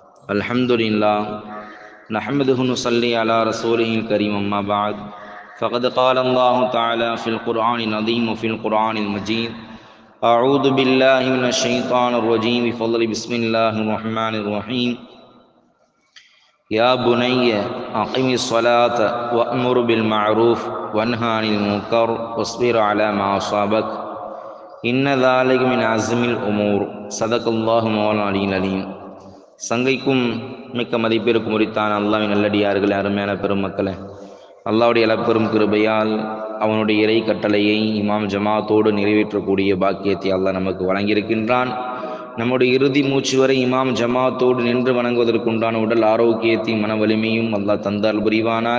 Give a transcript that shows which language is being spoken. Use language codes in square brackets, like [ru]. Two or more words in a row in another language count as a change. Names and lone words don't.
[ar] الحمد لله نحمده ونصلي على رسوله الكريم أما بعد فقد قال الله تعالى في القرآن العظيم وفي القرآن المجيد أعوذ بالله من الشيطان الرجيم بفضل بسم الله الرحمن الرحيم يا بني أقم الصلاة وأمر بالمعروف وانهى عن المنكر واصبر على ما أصابك إن ذلك من عزم الأمور صدق الله مولانا العلي العليم. [ta] சங்கைக்கும் மிக்க மதிப்பிற்கும் உரித்தான அல்லாஹ்வின் நல்லடியார்களே, அருமையான பெருமக்களே, அல்லாஹ்வுடைய அளப்பெரும் கிருபையால் அவனுடைய இறை கட்டளையை இமாம் ஜமாத்தோடு நிறைவேற்றக்கூடிய பாக்கியத்தை அல்லாஹ் நமக்கு வழங்கியிருக்கின்றான். நம்முடைய இறுதி மூச்சு வரை இமாம் ஜமாத்தோடு நின்று வணங்குவதற்குண்டான உடல் ஆரோக்கியத்தையும் மன வலிமையும் அல்லாஹ் தந்தால் புரிவானாக.